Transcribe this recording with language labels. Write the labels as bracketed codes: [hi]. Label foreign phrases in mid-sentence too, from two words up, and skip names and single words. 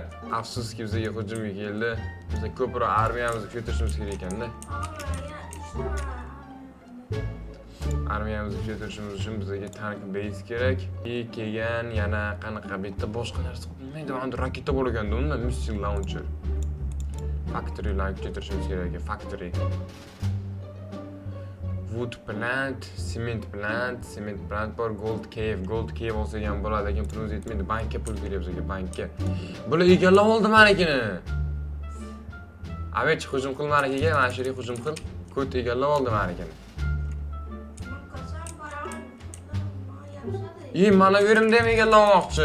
[uz] Afsuski bizga hujumga keldi. Biz ko'proq armiyamizni ko'tarishimiz kerak ekanda. Armiyamizni ko'tarishimiz uchun bizga [en] tank base [uz] kerak. Keyin yana qanaqa bitta boshqa narsa qilmaydi. Unda raketa bor ekanda, unda [en] missile launcher. Factory line [uz] ko'tarishimiz kerak ekan, factory. [en] Wood plant, cement plant [uz] bor, [en] gold cave [uz] olsa ham bo'ladi, lekin pulimiz yetmaydi. Bankka pul kerak bizga, bankka. Bular egallab oldi menikini. Avech hujum qil menikiga, mana shu yerga hujum qil. Ko't egallab oldi menikini. Mana bu yerimda ham egallamoqchi.